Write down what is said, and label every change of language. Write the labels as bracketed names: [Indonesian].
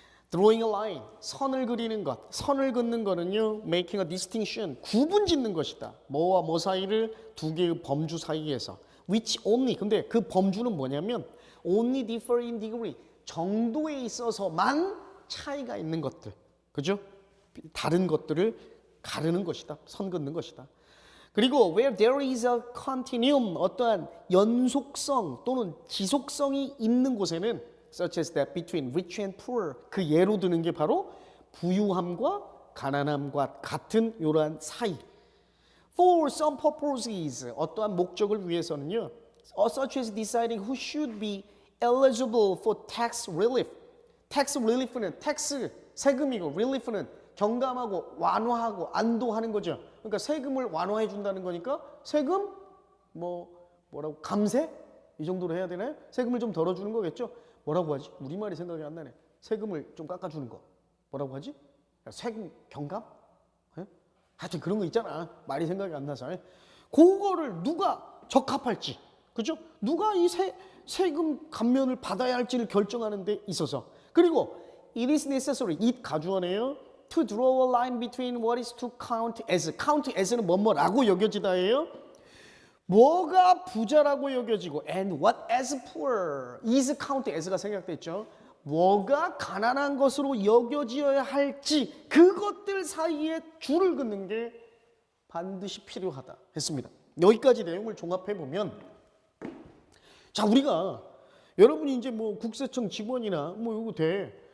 [English] Drawing a line, [Korean] 선을 그리는 것. 선을 긋는 거는요, [English] making a distinction, [Korean] 구분 짓는 것이다. 뭐와 뭐 사이를 두 개의 범주 사이에서. [English] Which only, [Korean] 근데 그 범주는 뭐냐면 [English] only differ in degree, [Korean] 정도에 있어서만 차이가 있는 것들. 그죠? 다른 것들을 가르는 것이다. 선 긋는 것이다. [English] 그리고 where there is a continuum, [Korean] 어떠한 연속성 또는 지속성이 있는 곳에는 [English] such as that between rich and poor. [Korean] 그 예로 드는 게 바로 부유함과 가난함과 같은 이러한 사이. [English] For some purposes, [Korean] 어떠한 목적을 위해서는요. [English] Such as deciding who should be eligible for tax relief. [Korean] tax relief는 tax, 세금이고 relief는 경감하고 완화하고 안도하는 거죠. 그러니까 세금을 완화해 준다는 거니까 세금 뭐라고 감세? 이 정도로 해야 되나요? 세금을 좀 덜어주는 거겠죠. 뭐라고 하지? 우리말이 생각이 안 나네. 세금을 좀 깎아주는 거. 뭐라고 하지? 세금 경감? 에? 하여튼 그런 거 있잖아. 말이 생각이 안 나서. 그거를 누가 적합할지. 그죠? 누가 이 세금 감면을 받아야 할지를 결정하는 데 있어서. [English] 그리고 it is necessary. [Korean] it 가주어네요. [English] to draw a line between what is to count as. [Korean] count as는 뭐뭐라고 여겨지다예요. 뭐가 부자라고 여겨지고 [English] and what as poor [Korean] is count as가 생략됐죠. 뭐가 가난한 것으로 여겨져야 할지 그것들 사이에 줄을 긋는 게 반드시 필요하다 했습니다. 여기까지 내용을 종합해 보면, 자, 우리가 여러분이 이제 뭐 국세청 직원이나 뭐 요거 돼.